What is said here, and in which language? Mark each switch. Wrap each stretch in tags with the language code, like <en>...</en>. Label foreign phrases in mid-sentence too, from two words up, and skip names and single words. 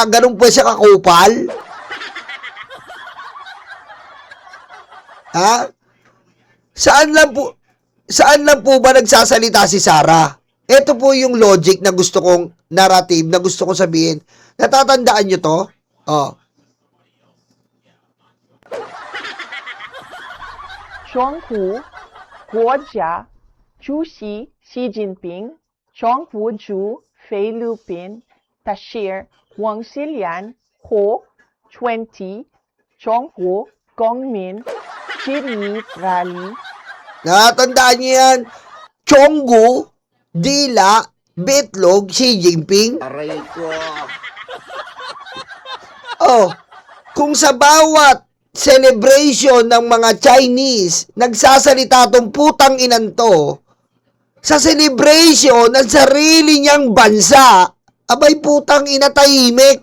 <tl>Ganun po siya kakupal? Saan lang po ba nagsasalita si Sara? Ito po yung logic na gusto kong narrative, na gusto kong sabihin. Natatandaan nyo to?</tl> <zh>中国国家主席习近平、中国驻菲律宾大使王锡良和20中国公民致意 rally.</zh> <tl>Natandaan niyo yan? Chonggu, Dila, Betlog, Xi Jinping. Aray ko. Kung sa bawat celebration ng mga Chinese, nagsasalita tong putang inan to, sa celebration ng sarili niyang bansa, abay putang ina tahimik.</tl>